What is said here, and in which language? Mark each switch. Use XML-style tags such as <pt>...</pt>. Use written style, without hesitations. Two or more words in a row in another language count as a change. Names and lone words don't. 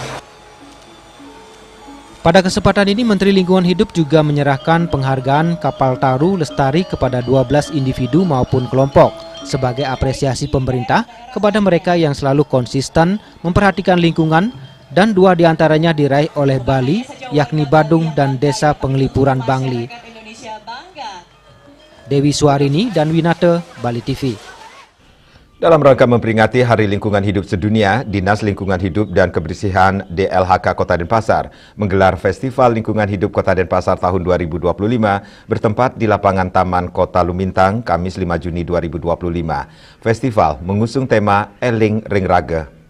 <id>Pada kesempatan ini Menteri Lingkungan Hidup juga menyerahkan penghargaan Kapal Taru Lestari kepada 12 individu maupun kelompok sebagai apresiasi pemerintah kepada mereka yang selalu konsisten memperhatikan lingkungan, dan 2 diantaranya diraih oleh Bali, yakni Badung dan Desa Penglipuran Bangli. Dewi Suarini dan Winate, Bali TV. Dalam rangka memperingati Hari Lingkungan Hidup Sedunia, Dinas Lingkungan Hidup dan Kebersihan DLHK Kota Denpasar menggelar Festival Lingkungan Hidup Kota Denpasar tahun 2025 bertempat di lapangan Taman Kota Lumintang, Kamis 5 Juni 2025. Festival mengusung tema Eling Ring Rage.</id>